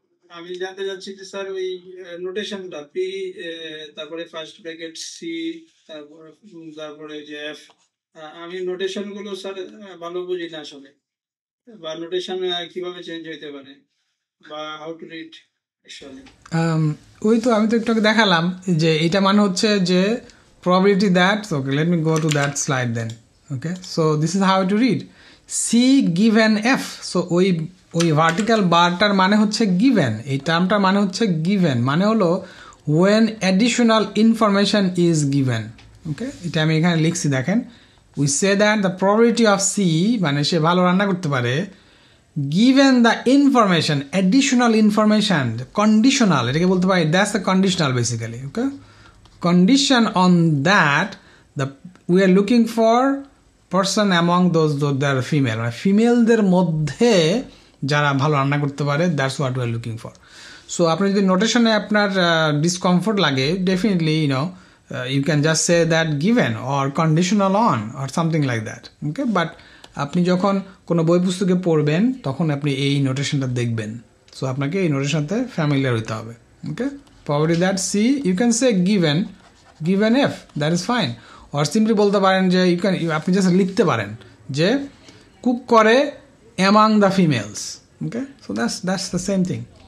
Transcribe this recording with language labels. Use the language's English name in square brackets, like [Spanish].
[Bangla] আমি জানতে চাচ্ছি যে স্যার ওই নোটেশনটা পি, তারপরে ফার্স্ট ব্র্যাকেট সি, তারপরে যে এফ, আমি নোটেশন গুলো স্যার ভালো বুঝি না আসলে, বা নোটেশন কিভাবে চেঞ্জ হইতে পারে বা [English] How to read actually. [Bangla] ওই তো আমি তো একটু আগে দেখালাম যে এটা মানে হচ্ছে যে [English] probability that, okay, let me go to that slide then. Okay, so this is how to read C given F. [Bangla] So ওই ভার্টিক্যাল বারটার মানে হচ্ছে given, এই টার্মটার মানে হচ্ছে given মানে হলো [English] when additional information is given. Okay, [Bangla] এটা আমি এখানে লিখছি, দেখেন, [English] we say that the probability of C [Bangla] মানে সে ভালো রান্না করতে পারে [English] given the information, additional information, conditional, [Bangla] এটাকে বলতে পারি [English] that's the conditional basically. Okay, condition on that we are looking for person among those that are female, [Bangla] মানে ফিমেলদের মধ্যে যারা ভালো রান্না করতে পারে, [English] that's what we are looking for. So [Bangla] আপনি যদি নোটেশনে আপনার ডিসকমফোর্ট লাগে, [English] Definitely you can just say that given or conditional on or something like that. [Bangla] Okay, but আপনি যখন কোনো বই পুস্তকে পড়বেন তখন আপনি এই নোটেশনটা দেখবেন, সো আপনাকে এই নোটেশনতে ফ্যামিলিয়ার হতে হবে। [English] okay, probability that C you can say given F, that is fine, or simply [Bangla] বলতে পারেন যে আপনি জাস্ট লিখতে পারেন যে কুক করে [English] among the females. Okay, so that's the same thing.